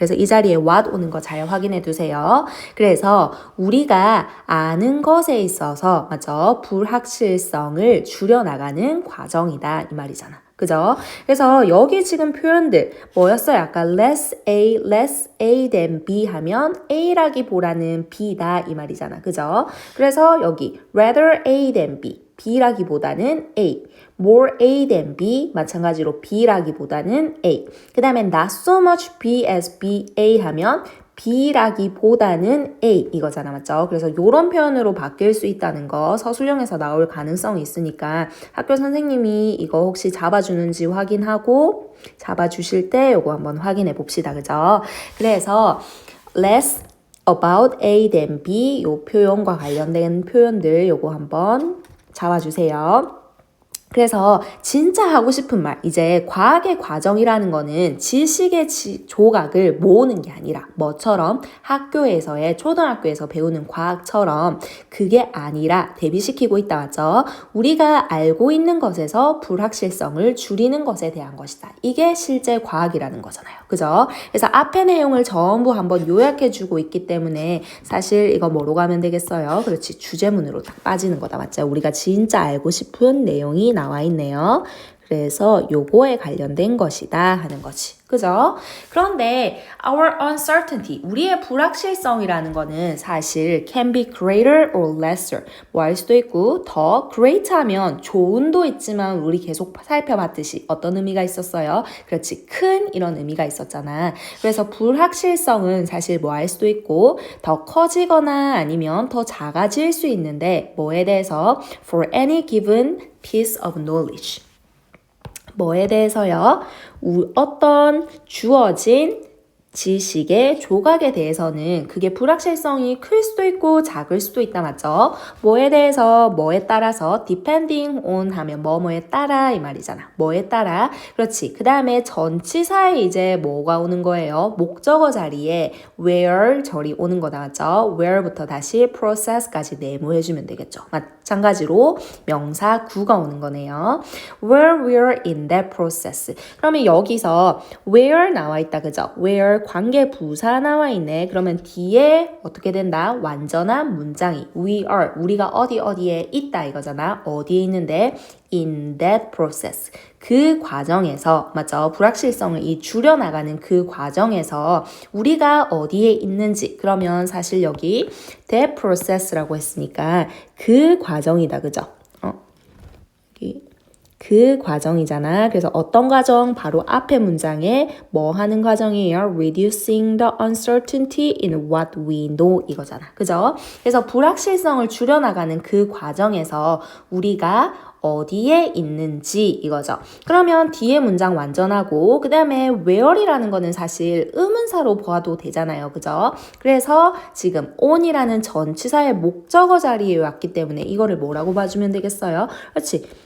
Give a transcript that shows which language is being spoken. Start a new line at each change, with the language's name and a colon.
Korean: 그래서 이 자리에 what 오는 거 잘 확인해 두세요. 그래서 우리가 아는 것에 있어서 맞죠? 불확실성을 줄여나가는 과정이다 이 말이잖아. 그죠? 그래서 여기 지금 표현들 뭐였어요? 아까 less A than B 하면 A라기보다는 B다 이 말이잖아. 그죠? 그래서 여기 rather A than B B라기보다는 A more A than B 마찬가지로 B라기보다는 A 그 다음에 not so much B as B A 하면 B라기보다는 A 이거잖아 맞죠? 그래서 이런 표현으로 바뀔 수 있다는 거 서술형에서 나올 가능성이 있으니까 학교 선생님이 이거 혹시 잡아주는지 확인하고 잡아주실 때 이거 한번 확인해 봅시다. 그죠? 그래서 less about A than B 요 표현과 관련된 표현들 요거 한번 잡아주세요. 그래서 진짜 하고 싶은 말, 이제 과학의 과정이라는 거는 지식의 조각을 모으는 게 아니라 뭐처럼 학교에서의 초등학교에서 배우는 과학처럼 그게 아니라 대비시키고 있다 맞죠? 우리가 알고 있는 것에서 불확실성을 줄이는 것에 대한 것이다. 이게 실제 과학이라는 거잖아요. 그죠? 그래서 앞의 내용을 전부 한번 요약해주고 있기 때문에 사실 이거 뭐로 가면 되겠어요? 그렇지. 주제문으로 딱 빠지는 거다. 맞죠? 우리가 진짜 알고 싶은 내용이 나와 있네요. 그래서 요거에 관련된 것이다 하는 거지. 그죠? 그런데
English: our uncertainty,
Korean: 우리의 불확실성이라는 거는 사실
English: can be greater or lesser.
Korean: 뭐 할 수도 있고 더 great 하면 좋은도 있지만 우리 계속 살펴봤듯이 어떤 의미가 있었어요? 그렇지. 큰 이런 의미가 있었잖아. 그래서 불확실성은 사실 뭐 할 수도 있고 더 커지거나 아니면 더 작아질 수 있는데 뭐에 대해서
English: for any given piece of knowledge.
Korean: 뭐에 대해서요? 어떤 주어진 지식의 조각에 대해서는 그게 불확실성이 클 수도 있고 작을 수도 있다 맞죠? 뭐에 대해서 뭐에 따라서 depending on 하면 뭐뭐에 따라 이 말이잖아. 뭐에 따라 그렇지. 그 다음에 전치사에 이제 뭐가 오는 거예요? 목적어 자리에 where 절이 오는 거다 맞죠? where부터 다시 process까지 네모해주면 되겠죠. 마찬가지로 명사 구가 오는 거네요.
English: where we're in that process.
Korean: 그러면 여기서 where 나와 있다 그죠? where 관계 부사 나와 있네. 그러면 뒤에 어떻게 된다? 완전한 문장이 we are 우리가 어디에 있다 이거잖아. 어디에 있는데 in that process 그 과정에서 맞죠? 불확실성을 이 줄여나가는 그 과정에서 우리가 어디에 있는지 그러면 사실 여기 that process라고 했으니까 그 과정이다 그죠? 여기 그 과정이잖아. 그래서 어떤 과정? 바로 앞에 문장에 뭐 하는 과정이에요?
English: Reducing the uncertainty in what we know
Korean: 이거잖아. 그죠? 그래서 불확실성을 줄여나가는 그 과정에서 우리가 어디에 있는지 이거죠. 그러면 뒤에 문장 완전하고 그 다음에 where이라는 거는 사실 의문사로 보아도 되잖아요. 그죠? 그래서 지금 on이라는 전치사의 목적어 자리에 왔기 때문에 이거를 뭐라고 봐주면 되겠어요? 그렇지.